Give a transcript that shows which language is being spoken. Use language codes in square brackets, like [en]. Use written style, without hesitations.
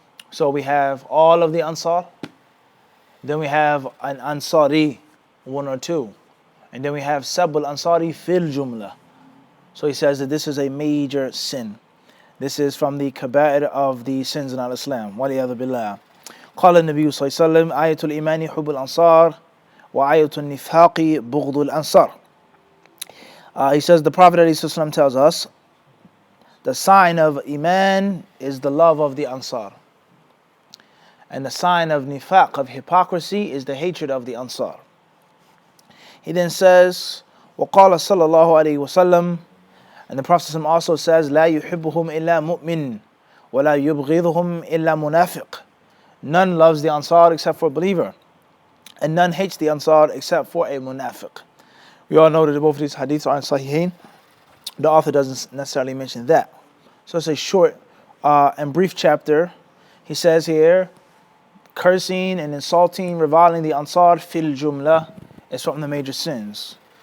[en] So we have all of the Ansar, then we have an Ansari, one or two, and then we have Sab al-Ansari fil jumla. So he says that this is a major sin. This is from the Kaba'ir of the sins in Al-Islam. [ar] وَلِيَذُ بِاللَّهِ قال النبي صلى الله عليه وسلم آية الإيمان حب الأنصار وآية النفاق بغض الأنصار. [en] He says the Prophet ﷺ tells us the sign of Iman is the love of the Ansar. And the sign of nifaq, of hypocrisy, is the hatred of the Ansar. He then says, [ar] وَقَالَ صَلَّى اللَّهُ عَلَيْهِ وَسَلَّمَ, [en] and the Prophet also says, [ar] لَا يُحِبُّهُمْ إِلَّا مُؤْمِنٌ وَلَا يُبْغِضُهُمْ إِلَّا مُنَافِقٌ. [en] None loves the Ansar except for a believer, and none hates the Ansar except for a munafiq. We all know that both of these hadiths are in Sahihain. The author doesn't necessarily mention that. So it's a short and brief chapter. He says here, cursing and insulting, reviling the Ansar fil jumla is from the major sins.